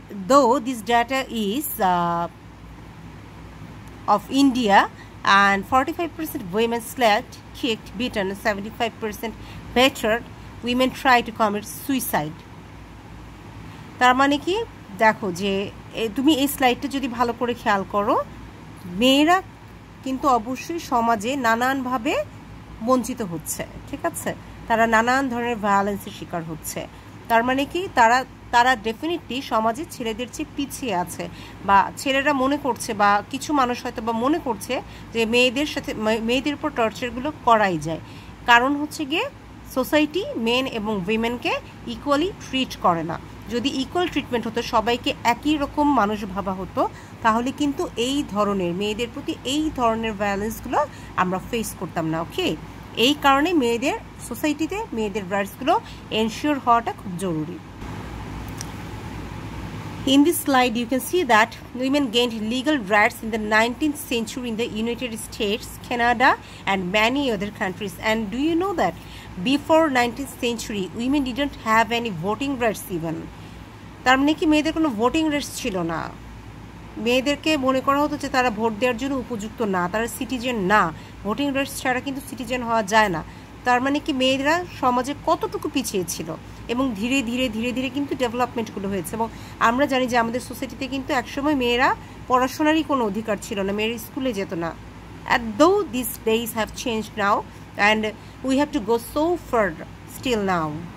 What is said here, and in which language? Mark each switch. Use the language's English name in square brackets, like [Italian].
[English] Though this data is of India, and 45% women slapped, kicked, beaten, 75% battered, women try to commit suicide. [Bangla] তার মানে কি, দেখো যে তুমি এই স্লাইডটা যদি ভালো করে খেয়াল করো, মেয়েরা কিন্তু অবশ্যই সমাজে নানানভাবে বঞ্চিত হচ্ছে। ঠিক আছে, তারা নানান ধরনের ভায়োলেন্সের শিকার হচ্ছে। তার মানে কি, তারা ডেফিনেটলি সমাজে ছেলেদের চেয়ে পিছিয়ে আছে, বা ছেলেরা মনে করছে, বা কিছু মানুষ হয়তো বা মনে করছে যে মেয়েদের উপর টর্চারগুলো করাই যায়। কারণ হচ্ছে গিয়ে সোসাইটি মেন এবং উইমেনকে ইকুয়ালি ট্রিট করে না। যদি ইকুয়াল ট্রিটমেন্ট হতো, সবাইকে একই রকম মানুষ ভাবা হতো, তাহলে কিন্তু এই ধরনের মেয়েদের প্রতি এই ধরনের ভায়োলেন্সগুলো আমরা ফেস করতাম না। ওকে, এই কারণে মেয়েদের সোসাইটিতে মেয়েদের রাইটসগুলো এনশিওর হওয়াটা খুব জরুরি। [English] In this slide, you can see that women gained legal rights in the 19th century in the United States, Canada, and many other countries. And do you know that before 19th century, women didn't have any voting rights even. [Bangla] তার মানে কি মেয়েদের কোনো voting rights ছিল না, মেয়েদেরকে মনে করা হতো যে তারা ভোট দেওয়ার জন্য উপযুক্ত না, তারা সিটিজেন না, ভোটিং রাইটস ছাড়া কিন্তু সিটিজেন হওয়া যায় না। তার মানে কি মেয়েরা সমাজে কতটুকু পিছিয়ে ছিল, এবং ধীরে ধীরে ধীরে ধীরে কিন্তু ডেভেলপমেন্টগুলো হয়েছে। এবং আমরা জানি যে আমাদের সোসাইটিতে কিন্তু একসময় মেয়েরা পড়াশোনারই কোনো অধিকার ছিল না, মেয়েরা স্কুলে যেত না। [English] though these days have changed now and we have to go so further still now.